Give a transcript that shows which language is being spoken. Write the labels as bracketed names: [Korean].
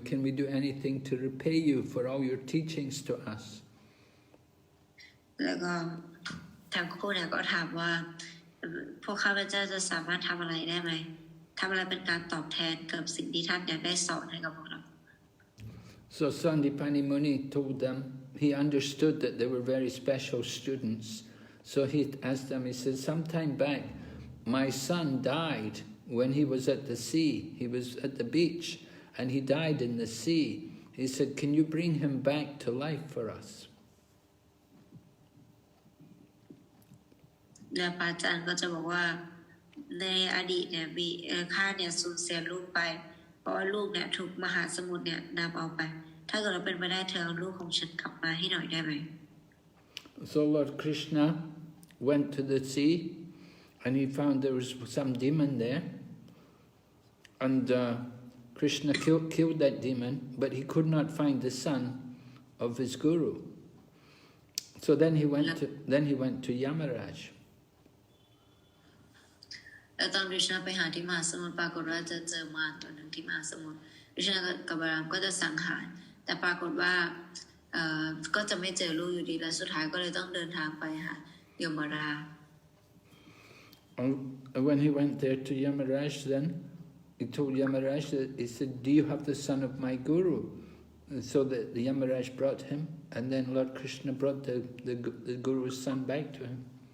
[English] Can we do anything to repay you for all your teachings to us? [Thai] แล้วก็ทั้งคู่เนี่ยก็ถามว่าพวกข้าพเจ้าจะสามารถทำอะไรได้ไหม ทำอะไรเป็นการตอบแทนกับสิ่งที่ท่านได้สอนให้กับพวกเรา [English] So Sandipani Muni told them, he understood that they were very special students. So he asked them, he said, sometime back, my son died when he was at the sea. He was at the beach and he died in the sea. He said, can you bring him back to life for us? [Thai] แล้วพระอาจารย์ก็จะบอกว่าในอดีตเนี่ยมีข้าเนี่ยสูญเสียลูกไปเพราะว่าลูกเนี่ยถูกมหาสมุทรเนี่ยนำเอาไปถ้าเกิดเราเป็นไปได้เธอเอาลูกของฉันกลับมาให้หน่อยได้ไหม [English] So Lord Krishna went to the sea and he found there was some demon there, and Krishna killed that demon, but he could not find the son of his guru. So then he went to Yamaraj. [Thai] แล้วตอนคริชนาไปหาที่มหาสมุทรปรากฏว่าจะเจอมารตัวหนึ่งที่มหาสมุทรคริชนากับบารามก็จะสังหารแต่ปรากฏว่าก็จะไม่เจอลูกอยู่ดีและสุดท้ายก็เลยต้องเดินทางไปหายมราช [English] And when he went there to Yamaraj, then he told Yamaraj that he said, do you have the son of my guru? And so the Yamaraj brought him, and then Lord Krishna brought the guru's son back to him.